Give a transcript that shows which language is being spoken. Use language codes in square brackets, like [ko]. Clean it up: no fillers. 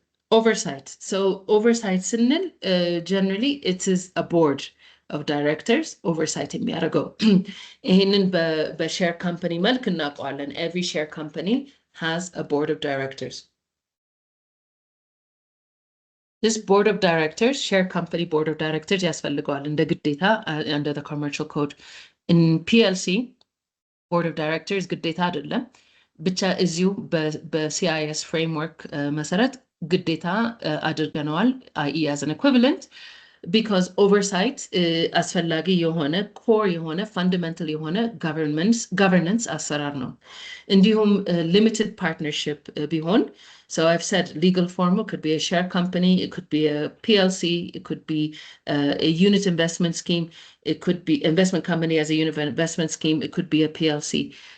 [en] oversight so oversight ስንል generally it is a board of directors oversight [am] የሚያደርገው ይሄንን በሼር ካምፓኒ መልክ እናውቀዋለን [en] every share company has a board of directors This board of directors, share company board of directors, [am] ያስፈልገዋል እንደ ግዴታ [en] under the commercial code. In PLC, board of directors [am] ግዴታ አይደለም ብቻ እዚሁ በCIS framework መሰረት ግዴታ አድርገነዋል i.e. [en] as an equivalent because oversight [am] አስፈላጊ የሆነ [en] core የሆነ fundamental የሆነ governance [am] አሰራር ነው እንዲሁም [en] limited partnership ቢሆን So I've said legal form could be a share company, it could be a PLC, it could be a unit investment scheme, it could be investment company as a unit investment scheme, it could be a PLC.